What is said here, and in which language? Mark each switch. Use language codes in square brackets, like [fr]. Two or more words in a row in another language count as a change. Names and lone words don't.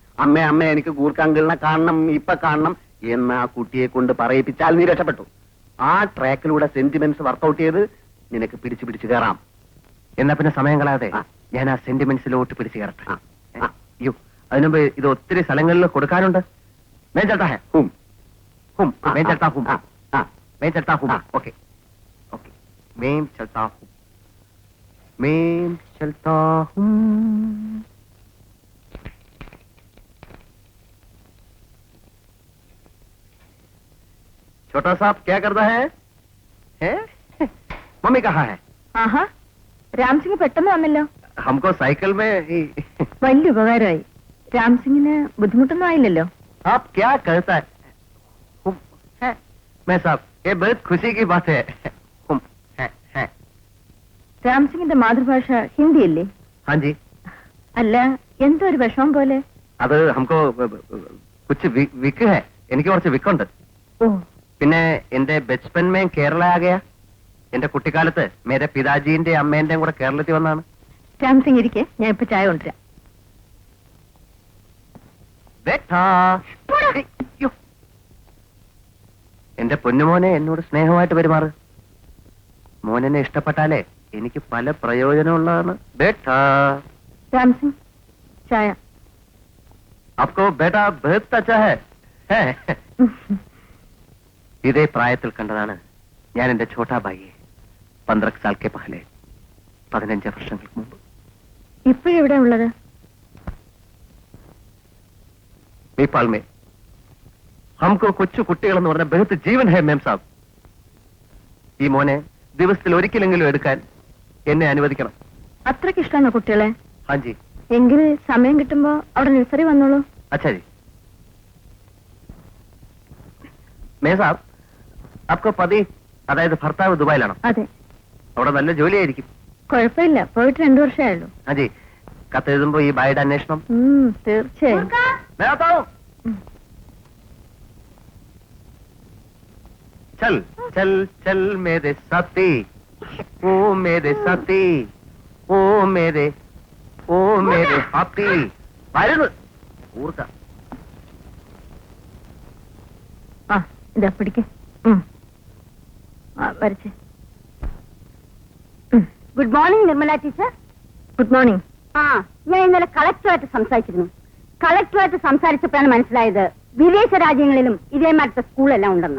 [ml] അമ്മ എനിക്ക് ഗൂർഖാങ്കിളിനെ കാണണം, ഇപ്പൊ കാണണം എന്ന് ആ കുട്ടിയെ കൊണ്ട് പറയിപ്പിച്ചാൽ നീ രക്ഷപ്പെട്ടു. ആ ട്രാക്കിലൂടെ [en] sentiments workout [ml] ചെയ്ത് നിനക്ക് പിടിച്ചു കയറാം. എന്നാ പിന്നെ സമയം കളയാതെ ഞാൻ ആ സെന്റിമെന്റ്സിലോട്ട് പിടിച്ചു കയറട്ടെ. അയ്യോ, അതിനുമ്പ് ഇത് ഒത്തിരി സ്ഥലങ്ങളിൽ കൊടുക്കാനുണ്ട്. [hi] मैं चलता है मैं चलता हूँ मैं चलता हूँ [en] okay okay [hi] मैं चलता हूँ छोटा साहब क्या करता है? मम्मी कहाँ है? [ml] ആഹാ, രാംസിംഗ് പെട്ടെന്ന് വന്നല്ലോ. [hi] हमको साइकिल में [ml] വലിയ ഉപകാരമായി. രാംസിംഗിന് ബുദ്ധിമുട്ടൊന്നും ആയില്ലല്ലോ. [hi] आप क्या करता है? मैं साहब ये बहुत खुशी की बात है. [ml] രാംസിംഗിന്റെ മാതൃഭാഷ ഹിന്ദിയല്ലേ? [hi] हाँ जी. [ml] അല്ല, എന്തോ ഒരു വിഷമം പോലെ. [hi] അത് हमको कुछ विक है. [ml] എനിക്ക് കുറച്ച് വിക്കുണ്ട്. ഓ, പിന്നെ എന്റെ [hi] बचपन में केरल आ गया. [ml] എന്റെ കുട്ടിക്കാലത്ത് [hi] मेरे पिताजी [ml] അമ്മേന്റെയും കൂടെ കേരളത്തിൽ വന്നാണ്. രാംസിംഗ് ഇരിക്കെ, ഞാൻ ഇപ്പൊ ചായ കൊണ്ടുവരാം. എന്റെ പൊന്നുമോനെ എന്നോട് സ്നേഹമായിട്ട് പെരുമാറ്. മോനെന്നെ ഇഷ്ടപ്പെട്ടാലേ എനിക്ക് പല പ്രയോജനമുള്ളതാണ്. രാംസിംഗ്, ചായ. [hi] आपको बेटा बहुत अच्छा है. [ml] ഇതേ പ്രായത്തിൽ കണ്ടതാണ് ഞാൻ എന്റെ ഛോട്ടാബായിയെ [hi] 15 साल के पहले [ml] 15 വർഷങ്ങൾക്ക് മുമ്പ്. ഇപ്പോഴെവിടെ ഉള്ളത്? [hi] नेपाल में हमको [ml] കൊച്ചു കുട്ടികളെന്ന് പറഞ്ഞ [hi] बहुत जीवन है मेम साब. [ml] ഈ മോനെ ദിവസത്തിൽ ഒരിക്കലെങ്കിലും എടുക്കാൻ എന്നെ അനുവദിക്കണം. അത്രയ്ക്ക് ഇഷ്ടമാണോ കുട്ടികളെ? [hi] हाँ जी. [ml] എങ്കിൽ സമയം കിട്ടുമ്പോ അവിടെ നഴ്സറി വന്നോളൂ. [hi] अच्छा जी. मेम साब आपको പതി [ml] അതായത് ഭർത്താവ് ദുബായിലാണോ? അതെ. അവിടെ നല്ല ജോലിയായിരിക്കും. കുഴപ്പമില്ല, പോയിട്ട് 2 വർഷമായുള്ളൂ. ഹാജി, കത്തെഴുതുമ്പോ ഈ ബായുടെ അന്വേഷണം. തീർച്ചയായും. [hi] मैं आता हूं. चल चल चल मेरे साथी, ओ मेरे साथी, ओ मेरे साथी. [ml] വരുന്നു ഊർക്ക. ആ ഇതാ പിടിക്ക്. വരച്ചേ. [en] Good morning Nirmala teacher. Good morning. [ml] ആ, ഞാൻ ഇന്നലെ കളക്ടറുമായിട്ട് സംസാരിച്ചിരുന്നു. കളക്ടറുമായിട്ട് സംസാരിച്ചപ്പോഴാണ് മനസ്സിലായത് വിദേശ രാജ്യങ്ങളിലും ഇതേമാറ്റത്തെ സ്കൂളെല്ലാം ഉണ്ടെന്ന്.